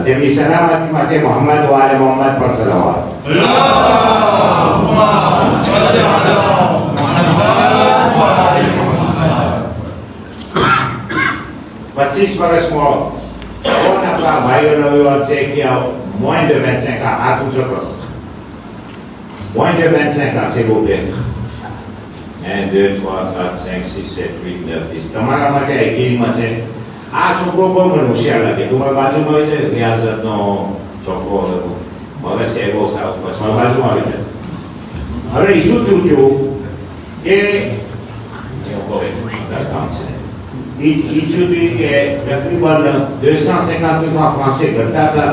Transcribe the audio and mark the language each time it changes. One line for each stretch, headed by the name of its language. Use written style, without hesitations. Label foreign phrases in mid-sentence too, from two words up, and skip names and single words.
Gujarati: તેમની સલામતી માટે મોહમ્મદ વાલે મોહમ્મદ પર સલાવત. પચીસ વર્ષમાં કોણ આપણા ભાઈઓનો વિવાદ છે કે
French: moins de 25 ans,
Gujarati: હાથ ઊંચો કરો.
French: moins de 25 ans, s'il vous plaît. 1, 2, 3, 4, 5, 6, 7, 8, 9, 10.
Gujarati: તમારા માટે એક્ટિવમાં છે. આ છોકરો બહુ મને હોશિયાર લાગે. તમારા બાજુમાં હોય છે રિયાઝતનો છોકરો, હવે છે બહુ સારો, પછી મારા બાજુમાં આવી જાય. હવે શું થયું કે તકરીબન 250 français કરતા હતા.